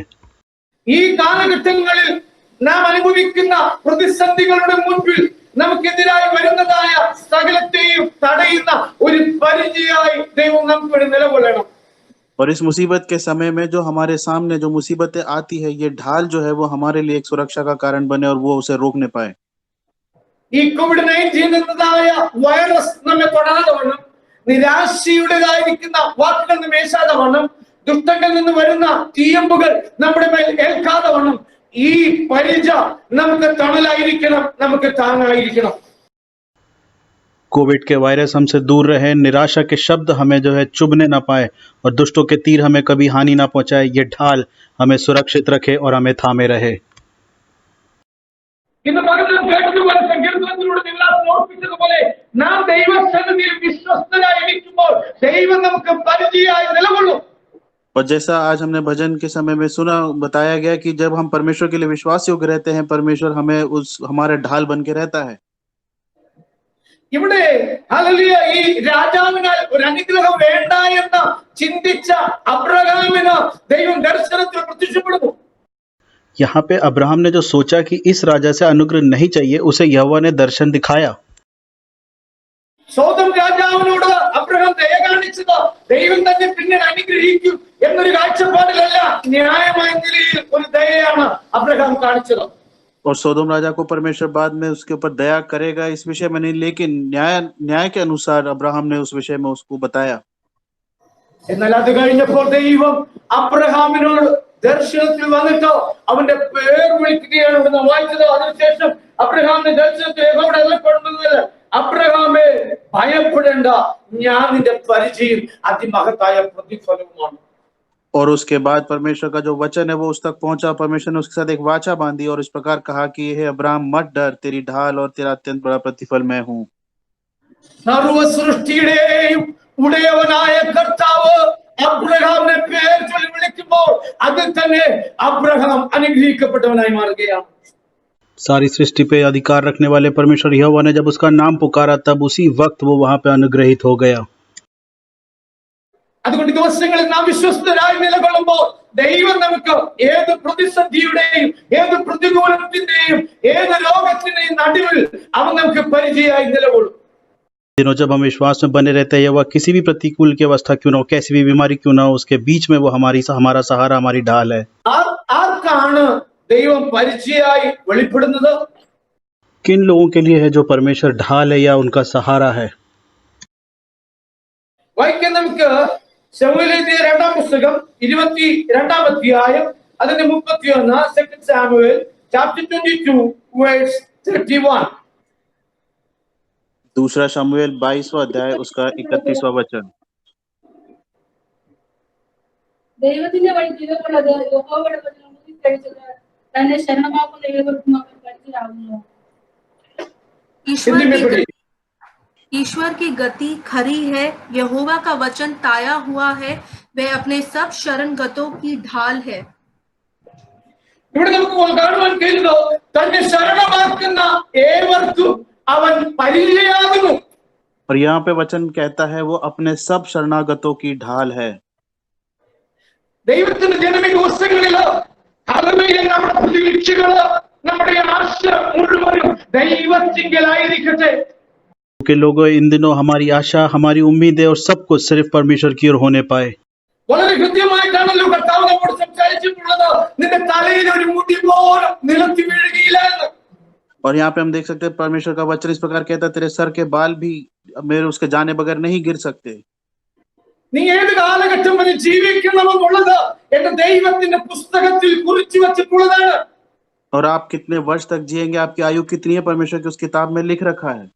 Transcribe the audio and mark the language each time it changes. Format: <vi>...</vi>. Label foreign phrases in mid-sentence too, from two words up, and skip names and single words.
<ml>ഈ കാലഘട്ടങ്ങളിൽ നാം അനുഭവിക്കുന്ന പ്രതിസന്ധികളുടെ മുൻപിൽ നമുക്കെതിരായി വരുന്നതായ സകലത്തെയും തടയുന്ന ഒരു പരിചയമായി ദൈവം നമുക്ക് വേണ്ടി നിലകൊള്ളണം.</ml> <hi>और इस मुसीबत के समय में जो हमारे सामने जो मुसीबतें आती है, ये ढाल जो है वो हमारे लिए एक सुरक्षा का कारण बने और वो उसे रोकने पाए।</hi> <ml>ഈ COVID-19 എന്നതായ വൈറസ് നമ്മെ തൊടാതെ വണ്ണം, നിരാശയുടേതായിരിക്കുന്ന വാക്കുകൾ നമ്മെ ഏശാതെ വണ്ണം, ദുഷ്ടങ്ങളിൽ നിന്ന് വരുന്ന തീയമ്പുകൾ നമ്മുടെ മേൽ ഏൽക്കാതെ വണ്ണം ഈ പരിച നമുക്ക് തണലായിരിക്കണം, നമുക്ക് താങ്ങായിരിക്കണം.</ml> <hi>कोविड के वायरस हमसे दूर रहे, निराशा के शब्द हमें जो है चुभने ना पाए और दुष्टों के तीर हमें कभी हानि ना पहुंचाए। ये ढाल हमें सुरक्षित रखे और हमें थामे रहे।</hi> <ml>ഇന്ന് പകൽ കേട്ടതുപോലെ സങ്കീർത്തനത്തിലൂടെ നിങ്ങളെ ഓർപ്പിച്ചതുപോലെ നാം ദൈവസന്നിധിയിൽ വിശ്വസ്തരായിരിക്കുമ്പോൾ ദൈവം നമുക്ക് പരിചയമായി നിലകൊള്ളും.</ml> <hi>और जैसा आज हमने भजन के समय में सुना, बताया गया कि जब हम परमेश्वर के लिए विश्वास योग्य रहते हैं, परमेश्वर हमें हमारे ढाल बन के रहता है।</hi> <ml>ഇവിടെ ഹല്ലേലൂയ, ഈ രാജാവിനാൽ ഒരു അനുഗ്രഹം വേണ്ട എന്ന് ചിന്തിച്ച അബ്രഹാമിന് ദൈവം ദർശനത്തിൽ പ്രത്യക്ഷപ്പെടുന്നു.</ml> <hi>यहाँ पे अब्राहम ने जो सोचा कि इस राजा से अनुग्रह नहीं चाहिए, उसे यहोवा ने दर्शन दिखाया।</hi> <ml>സോദം രാജാവിനോട് അബ്രഹാം ദയ കാണിച്ചത് ദൈവം തന്നെ പിന്നീട് അനുഗ്രഹിക്കും എന്നൊരു കാഴ്ചപ്പാടിലല്ല, ന്യായമായ നിലയിൽ ഒരു ദയയാണ് അബ്രഹാം കാണിച്ചത്.</ml> <hi>और सोदोम राजा को परमेश्वर बाद में उसके ऊपर दया करेगा इस विषय में नहीं, लेकिन न्याय के अनुसार अब्राहम ने उस विषय में उसको बताया।</hi> <ml>എന്നാൽ അത് കഴിഞ്ഞപ്പോൾ ദൈവം അബ്രഹാമിനോട് ദർശനത്തിൽ വന്നിട്ട് അവന്റെ പേർ വിളിക്കുകയാണ് ഇവിടുന്ന് വായിച്ചത്. അതിനുശേഷം അബ്രഹാമിന്റെ ദർശനത്തിൽ യഹോവയുടെ അരുളപ്പെടുന്നത്, അബ്രഹാമേ ഭയപ്പെടേണ്ട, ഞാൻ നിന്റെ പരിചയം അതിമഹത്തായ പ്രതിഫലവുമാണ്.</ml> <hi>और उसके बाद परमेश्वर का जो वचन है वो उस तक पहुंचा। परमेश्वर ने उसके साथ एक वाचा बांधी और इस प्रकार कहा कि हे अब्राहम मत डर, तेरी ढाल और तेरा अत्यंत बड़ा प्रतिफल मैं हूँ।</hi> <ml>സർവ സൃഷ്ടിയുടെയും ഉടയവനായ കർത്താവ് അബ്രഹാമിനെ പേർ ചൊല്ലി വിളിക്കുമ്പോൾ അതിൽ തന്നെ അബ്രഹാം അനുഗ്രഹിക്കപ്പെട്ടവനായി മാറുകയാണ്.</ml> <hi>सारी सृष्टि पे अधिकार रखने वाले परमेश्वर यहोवा ने जब उसका नाम पुकारा तब उसी वक्त वो वहां पे अनुग्रहित हो गया।</hi> <ml>അതുകൊണ്ട് ദിവസങ്ങളിൽ നാം വിശ്വസ്തരായി നിലകൊള്ളുമ്പോൾ ദൈവം നമുക്ക് ഏത് പ്രതിസന്ധിയുടെയും ഏത് പ്രതികൂലത്തിന്റെയും ഏത് രോഗത്തിന്റെയും നടുവിൽ അവൻ നമുക്ക് പരിചയമായി നിലകൊള്ളും।</ml> <hi>दिनों जब हम विश्वास में बने रहते हैं, वह किसी भी प्रतिकूल की अवस्था क्यों ना हो, कैसी भी बीमारी क्यों ना हो, उसके बीच में वो हमारा सहारा, हमारी ढाल है।</hi> <ml>ആർക്കാണ് ദൈവം പരിചയമായി വെളിപ്പെടുന്നത്?</ml> <hi>किन लोगों के लिए है जो परमेश्वर ढाल है या उनका सहारा है?</hi> <ml>വായിക്കാൻ നമുക്ക് ശമൂവേലിന്റെ 2-ാം പുസ്തകം 22-ാം അധ്യായം അതിന്റെ 31 2 സാമുവേൽ</ml> <en>chapter 22 verse 31।</en> <hi>दूसरा शमूएल 22वां अध्याय उसका 31वां वचन।</hi> <ml>ദൈവത്തിന്റെ വഴി തികവുള്ളത് യഹോവയുടെ വചനം ഊതിക്കഴിച്ചത് തന്നെ ശരണമാക്കുന്ന ഏവർക്കും അവൻ പരിചയമാകുന്നു।</ml> <hi>ईश्वर की गति खरी है, यहोवा का वचन ताया हुआ है, वह अपने सब शरणगतों की ढाल है।</hi> <ml>ഇവിടെ നമുക്ക് കാണുവാൻ കഴിയുന്നത് തന്നെ ശരണമാക്കുന്ന ഏവർക്കും അവൻ പരിചയമാകുന്നു।</ml> <hi>और यहाँ पे वचन कहता है वो अपने सब शरणागतों की ढाल है।</hi> <ml>ദൈവത്തിന്റെ ജനമേ ദിവസങ്ങളില് ഹല്ലേലൂയ നമ്മുടെ പ്രതീക്ഷകള് നമ്മുടെ ആശ മുഴുവനും ദൈവത്തിങ്കലായിരിക്കട്ടെ।</ml> <hi>के लोगों, इन दिनों हमारी आशा, हमारी उम्मीदें और सब कुछ सिर्फ परमेश्वर की ओर होने पाए।</hi> <ml>വളരെ കൃത്യമായിട്ടാണല്ലോ കർത്താവ് നമ്മോട് സംസാരിച്ചിട്ടുള്ളത്, നിന്റെ തലയിൽ ഒരു മുടി പോലും നിലത്ത് വീഴുകയില്ല എന്ന്।</ml> <hi>और यहाँ पे हम देख सकते हैं परमेश्वर का वचन इस प्रकार कहता है, तेरे सर के बाल भी मेरे उसके जाने बगैर नहीं गिर सकते।</hi> <ml>നീ ഏത് കാലഘട്ടം വരെ ജീവിക്കണമെന്നുള്ളത് എന്റെ ദൈവത്തിന്റെ പുസ്തകത്തിൽ കുറിച്ചു വച്ചിട്ടുള്ളതാണ്।</ml> <hi>और आप कितने वर्ष तक जिएंगे, आपकी आयु कितनी है, परमेश्वर की उस किताब में लिख रखा है।</hi>